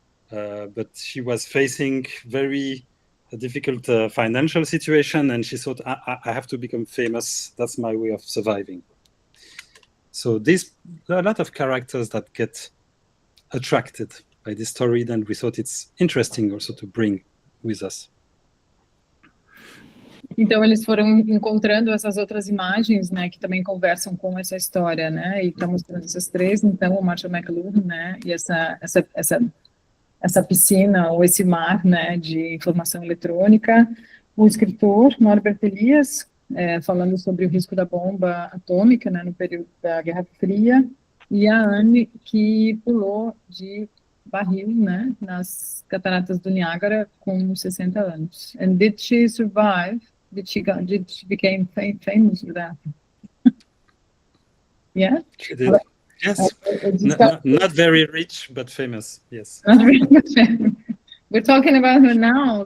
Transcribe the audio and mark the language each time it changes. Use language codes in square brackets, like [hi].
[en] But she was facing very difficult financial situation, and she thought, I have to become famous. That's my way of surviving. So there are a lot of characters that get attracted by this story, and we thought it's interesting also to bring with us. [pt] Então, eles foram encontrando essas outras imagens, né, que também conversam com essa história, né, e estão mostrando essas três, então, o Marshall McLuhan, né, e essa piscina, ou esse mar, né, de informação eletrônica, o escritor Norbert Elias, falando sobre o risco da bomba atômica, né, no período da Guerra Fria, e a Anne, que pulou de barril, né, nas cataratas do Niágara com 60 anos. [en] And did she survive? Did she became famous for that? Yeah? She did. Yes. Not very rich, but famous. Yes. We're talking about her now.